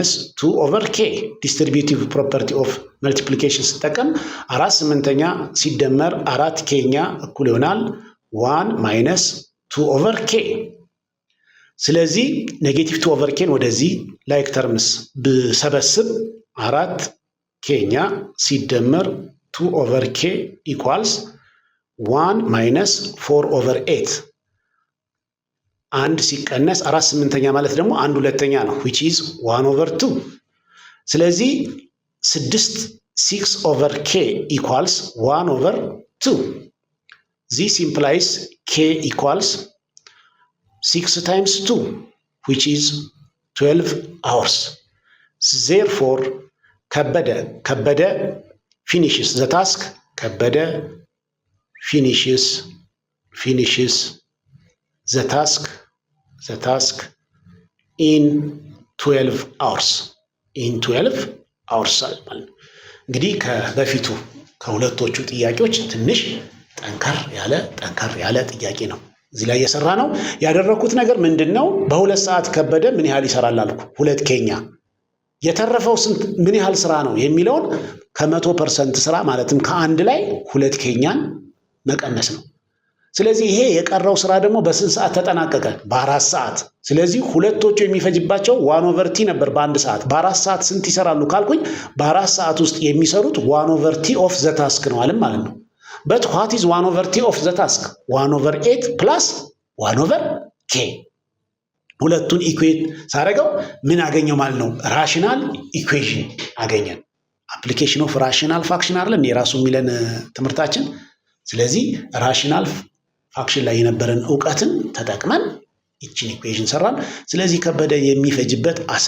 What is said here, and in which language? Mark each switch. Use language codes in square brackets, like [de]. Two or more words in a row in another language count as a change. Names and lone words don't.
[am] - 2/k [en] distributive property of multiplication [am] ስጠቀም 4/8 ሲደመር 4k እኩል ይሆናል 1 - 2/k። ስለዚህ ኔጌቲቭ 2/k ወደዚህ [en] like terms [am] ብሰበስብ 4k ሲደመር 2/k ኢኳልስ 1 - 4/8 አንድ ሲቀነስ 4/8 ማለት ደግሞ 1/2 ነው [en] which is [am] 1/2። ስለዚህ 6/k equals 1/2. [en] This implies k equals 6 times 2 which is 12 hours. Therefore ከበደ finishes the task. ከበደ finishes the task in 12 hours. [am] እንግዲህ ከበፊቱ ከሁለቶቹ ጥያቄዎች ትንሽ ጠንከር ያለ ጥያቄ ነው እዚህ ላይ የሰራ ነው። ያደረኩት ነገር ምንድነው? በ2 ሰዓት ከበደ ምን ያህል ይሰራል አልኩ። 2k የተረፈው ስንት ምን ያህል ስራ ነው የሚለውን ከ100% ስራ ማለትም ከአንድ ላይ 2k መቀነስ ነው። ስለዚህ ይሄ የቀረው ስራ ደግሞ በስንት ሰዓት ተጠናቀቀ? በ4 ሰዓት። ስለዚህ ሁለቶቹ የሚፈጅባቸው 1/t ነበር በአንድ ሰዓት። በ4 ሰዓት ስንት ይሰራሉ ካልኩኝ በ4 ሰዓት ውስጥ የሚሰሩት 1/t [en] of the task [am] ነው አለም ማለት ነው። [en] but what is 1/t of the task? [am] 1/8 ፕላስ 1/k። ሁለቱን ኢኩዌት ሳደርገው ምን አገኘው ማለት ነው? [en] rational equation [am] አገኘን። [en] application of rational fraction [am] አይደለም የራሱ የሚለን ትምህርታችን። ስለዚህ [en] rational fraction [am] ላይ የነበረን ዕውቀትን ተጠቅመን ይችን ኢኩዌሽን ሰራን። ስለዚህ ከበደ የሚፈጅበት